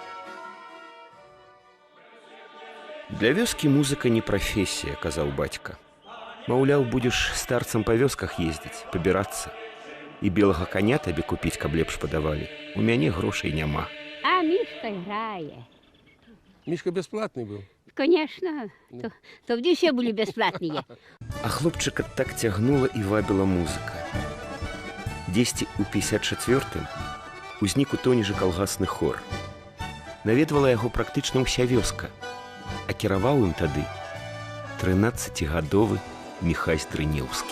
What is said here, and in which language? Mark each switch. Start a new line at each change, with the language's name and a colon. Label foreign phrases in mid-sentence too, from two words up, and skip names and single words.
Belarusian: Для вёскі музыка не прафесія, казаў бацька. Маўляў, будзеш старцам па вёсках ездзіць, пабірацца. І белага коня табе купіць, каб лепш падавалі. У мяне грошай няма. А Мішка грае. Мішка бясплатны быў?
Russian: Конечно,
Ukrainian: тоді все були бесплатні.
Belarusian: А хлопчыка так цягнула і вабіла музыка. Дзесьці ў 54-м узнік у Тонежы калгасны хор. Наведвала яго практычна ўся вёска. А кіраваў ім тады 13-гадовы Міхась Дрынеўскі.